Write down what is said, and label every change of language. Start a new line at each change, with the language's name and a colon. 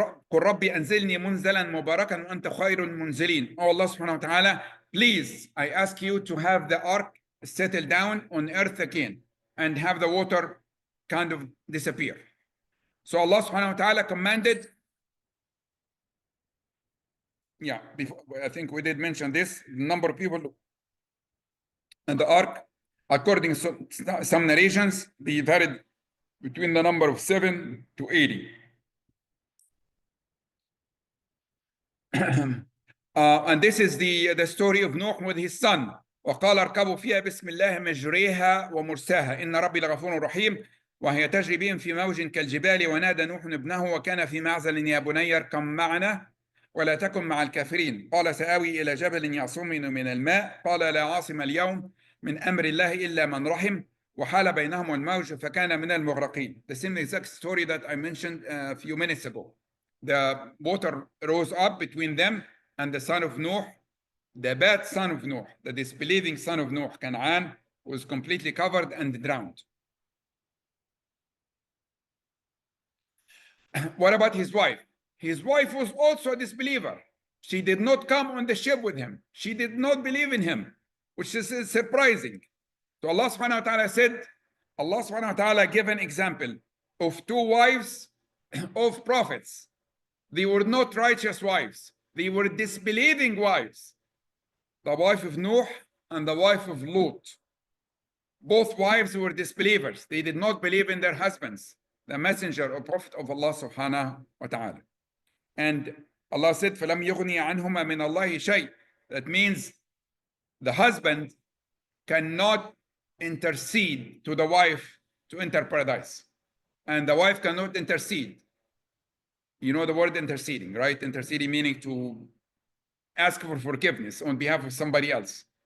Arabic: قل ربي أنزلني منزلا مباركا وأنت خير المنزلين.
English: Oh Allah subhanahu wa ta'ala, please, I ask you to have the ark settle down on earth again and have the water kind of disappear. So Allah subhanahu wa ta'ala commanded, yeah, before, I think we did mention this, the number of people in the ark, according to some narrations, they varied between the number of 7 to 80. And this is the story of Noah with his son.
Arabic: وقال اركبوا فيها بسم الله مجريها ومرساها إن ربي لغفور رحيم وهي تجري بهم في موج كالجبال ونادى نوح ابنه وكان في معزل يا بني اركب معنا ولا تكن مع الكافرين قال سآوي إلى جبل يعصمني من الماء قال لا عاصم اليوم من أمر الله إلا من رحم وحال بينهم الموج فكان من المغرقين.
English: The same exact story that I mentioned a few minutes ago. The water rose up between them and the son of Noah, the bad son of Noah, the disbelieving son of Noah, Canaan, was completely covered and drowned. What about his wife? His wife was also a disbeliever. She did not come on the ship with him. She did not believe in him, which is surprising. So Allah subhanahu wa ta'ala said, Allah subhanahu wa ta'ala gave an example of two wives of prophets. They were not righteous wives. They were disbelieving wives. The wife of Noah and the wife of Lut. Both wives were disbelievers. They did not believe in their husbands, the messenger or prophet of Allah subhanahu wa ta'ala. And Allah said,
Arabic: فَلَمْ يُغْنِي عَنْهُمَا مِنَ اللَّهِ شَيْءٍ.
English: That means the husband cannot intercede to the wife to enter paradise. And the wife cannot intercede. You know the word interceding, right? Interceding meaning to ask for forgiveness on behalf of somebody else.